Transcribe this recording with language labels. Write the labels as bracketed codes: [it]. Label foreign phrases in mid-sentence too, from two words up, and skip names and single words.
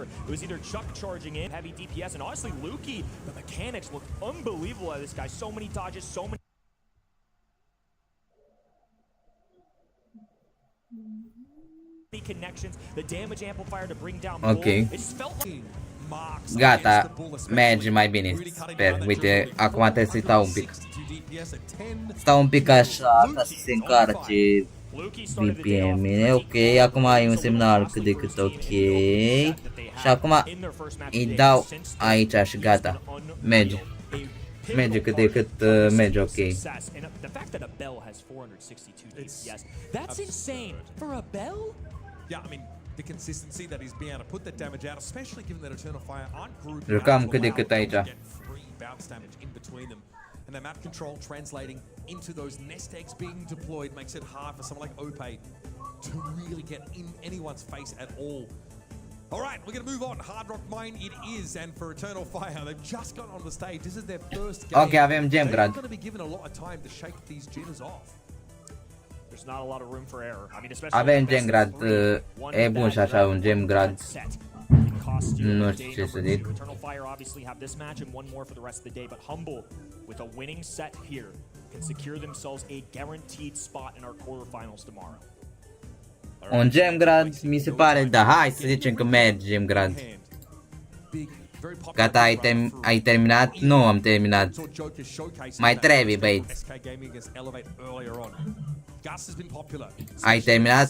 [en] It was either Chuck charging in, heavy DPS, and honestly, Lukey, the mechanics looked unbelievable at this guy. So many dodges, so many connections, the damage amplifier to bring down Okay. Bull. It just felt like [ro] Gata, merge mai bine, sper. Uite, acum trebuie să-i stau un pic. Stau un pic așa, ca să se încarce BPM. Ok, acum ai un semnal cât de cât ok. Și acum îi dau aici și gata. Merge. Merge cât de cât merge, ok. [en] Yeah, I mean, the consistency that he's being able to put that damage out, especially given that Eternal Fire aren't grouped. [ro] Jucam cât de cât aici. [en] Get free bounce damage in between them. And the map control translating into those nest eggs being deployed makes it hard for someone like Ope to really get in anyone's face at all. All right, we're going to move on. Hard Rock Mine it is, and for Eternal Fire, they've just got on the stage. This is their first game. [ro] Ok, avem Gemgrad. [en] They're going to be given a lot of time to shake these jitters off. There's not a lot of room for error. I mean, especially [ro] Avem Gemgrad, e bun și așa un Gemgrad. Nu știu ce să zic. [en] Eternal Fire obviously have this match and one more for the rest of the day, but Humble with a winning set here can secure themselves a guaranteed spot in our quarterfinals tomorrow. [ro] Un Gemgrad, mi se pare, da, hai să zicem că merge Gemgrad. Gata, ai terminat? Nu am terminat. Mai trebuie, băieți. Ai terminat?